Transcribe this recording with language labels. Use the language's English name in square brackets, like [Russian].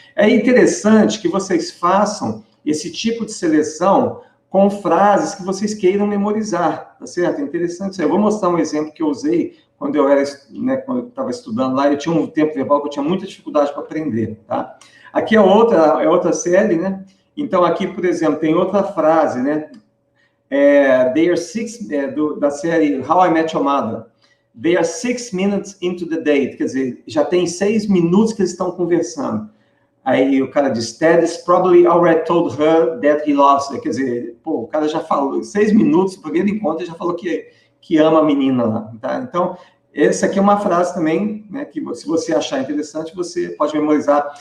[Portuguese] É interessante que vocês façam esse tipo de seleção com frases que vocês queiram memorizar, tá certo? É interessante. Eu vou mostrar um exemplo que eu usei quando eu estava estudando lá, eu tinha um tempo verbal que eu tinha muita dificuldade para aprender, tá? Aqui é outra série, né? Então, aqui, por exemplo, tem outra frase, né? [English] They are [Portuguese] da série How I Met Your Mother. [English] They are 6 minutes into the date. [Portuguese] Quer dizer, já tem 6 minutos que eles estão conversando. Aí o cara diz, [English] Ted's probably already told her that he loves her. [Portuguese] Quer dizer, pô, o cara já falou, 6 minutos, no primeiro encontro, ele já falou que ama a menina lá. Tá? Então, essa aqui é uma frase também, né, que se você achar interessante, você pode memorizar.